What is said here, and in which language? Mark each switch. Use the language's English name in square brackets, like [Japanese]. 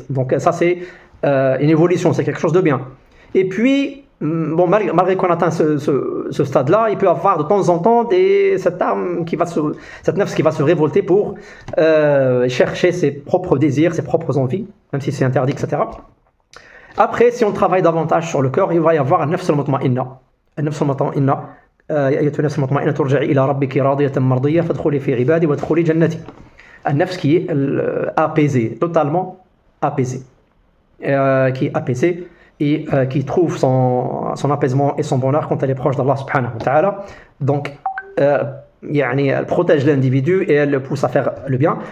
[French] Donc ça c'est une évolution, c'est quelque chose de bien. Et puis, bon, malgré qu'on atteint ce stade-là, il peut y avoir de temps en temps cette nefs qui va se révolter pour chercher ses propres désirs, ses propres envies, même si c'est interdit, etc. Après, si on travaille davantage sur le cœur, il va y avoir un nefs al-mutma'inna. Un nefs al-mutma'inna. [Arabic] يا أيتها النفس المطمئنة ترجعي إلى ربك راضية مرضية فادخلي في عبادي وادخلي جنتي. [French] Un nefs qui est apaisé, totalement apaisé, qui est apaisé et qui trouve son apaisement et son bonheur quand elle est proche d'Allah subhanahu wa ta'ala. Donc, elle protège l'individu et elle le pousse à faire le bien.